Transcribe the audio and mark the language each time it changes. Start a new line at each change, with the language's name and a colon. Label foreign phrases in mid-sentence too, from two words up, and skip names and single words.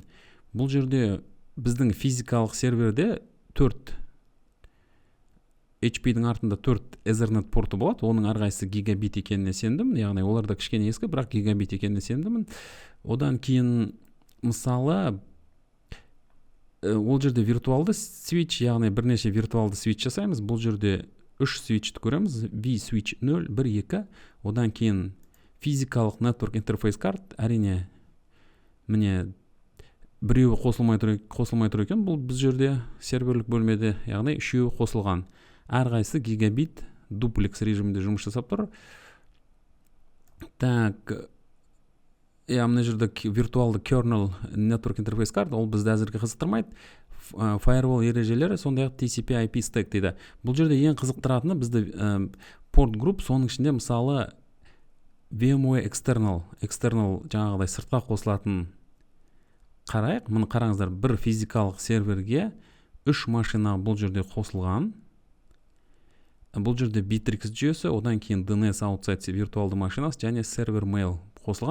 Kazakh: Бұл жерде біздің физикалық серверде 4 HP-дің артында 4 Ethernet порты болады, оның әрқайсысы гигабит екеніне сендім, яғни оларда кішкене ескі, бірақ гигабит екеніне сендімін. Одан кейін мысалы ол жерде виртуалды switch, яғни бірнеше виртуалды switch жасаймыз. Бұл жерде 3 switchті көреміз, V-switch 0, 1, 2. Одан кейін физикалық
English: network interface card,
Kazakh: әрине міне біреуі қосылмай тұр екен, бұл біз жерде серверлік бөлмеде, яғни 3-еуі қосылған. Әрқайсысы гигабит дуплекс режимінде жұмыс жасап тұр. Так, мына жерде виртуалды
English: kernel network interface card,
Kazakh: ол бізді әзірге қызықтырмайды. Firewall ережелері, сондай-ақ
English: TCP/IP stack
Kazakh: дейді. Бұл жерде ең қызықтыратыны бізді
English: port group,
Kazakh: соның ішінде мысалы VMware external жаңағыдай сыртқа қосылатын қарайық. Мұны қараңыздар, бір физикалық серверге 3 машина бұл жерде қосылған. Бұл жерде Bittrex жүйесі, одан кейін
English: DNS outside
Kazakh: виртуалды машинасы және сервер mail қосылған.